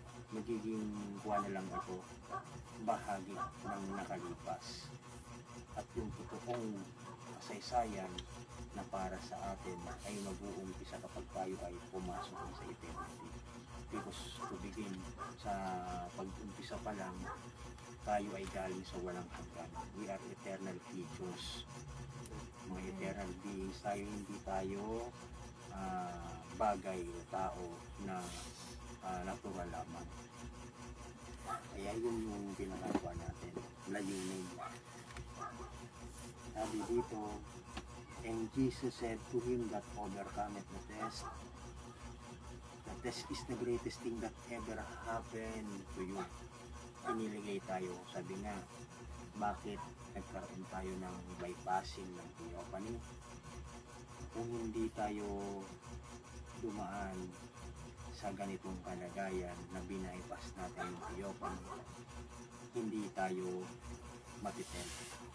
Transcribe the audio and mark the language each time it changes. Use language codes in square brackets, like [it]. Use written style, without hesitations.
[tl] Magiging kuha na lang ito, bahagi ng nakalipas. At yung totoong kasaysayan na para sa atin ay mag-uumpisa kapag tayo ay pumasok sa eternity. [en] Because to begin, [tl] sa pag-umpisa pa lang, tayo ay galing sa walang hanggan. [en] We are eternal creatures. [tl] Mga eternal beings tayo, hindi tayo bagay o tao na natural lamang. Kaya yun yung pinakagawa natin, layunin. Sabi dito, [en] and Jesus said to him that overcometh the test. The test is the greatest thing that ever happened to you. [tl] Iniligay tayo, sabi nga, bakit nagkaroon tayo ng bypassing ng theophany? Kung hindi tayo dumaan sa ganitong kalagayan na binaypas natin yung theophany, hindi tayo matitent.